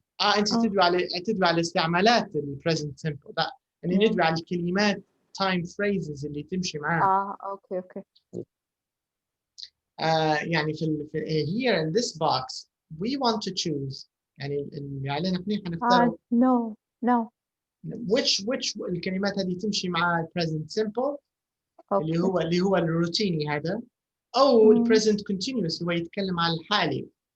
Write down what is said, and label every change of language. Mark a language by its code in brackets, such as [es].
[ar] أنت تدوي على استعمالات ال present simple. ده يعني ندوي على الكلمات time phrases اللي تمشي معاها. [en] Okay. [ar] يعني في [en] here in this box we want to choose [ar] يعني اللي علينا احنا حنختار [en] no [ar] which الكلمات هذه تمشي مع present simple اللي هو الروتيني هذا او ال present continuous هو يتكلم عن الحالي.